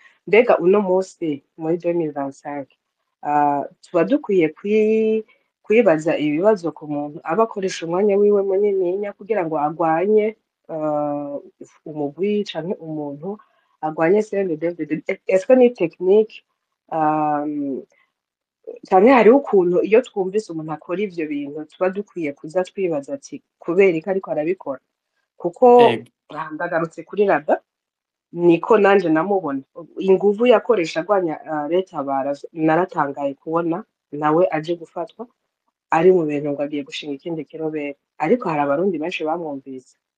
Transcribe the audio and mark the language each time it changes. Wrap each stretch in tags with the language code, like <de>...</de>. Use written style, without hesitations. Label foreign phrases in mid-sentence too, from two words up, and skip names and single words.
<rn>Mbega uno munsi muri 2025 tuba dukwiye kwibaza ibibazo ku muntu aba akoresha umwanya wiwe munininya kugira ngo agwanye umugwi canke umuntu agwanye CNDD-FDD.</rn> <fr>Est-ce que</fr> <rn>ni technique cyane hariho ukuntu iyo twumvise umuntu akora ivyo bintu tuba dukwiye kuza twibaza ati kubera iki ariko arabikora, kuko ndagarutse kuri Rada niko nanje namubona inguvu yakoresha agwanya leta naratangaye kubona nawe aje gufatwa ari mu bintu ngo agiye gushinga ikindi kirobera, ariko hari abarundi benshi bamwumvise.</rn>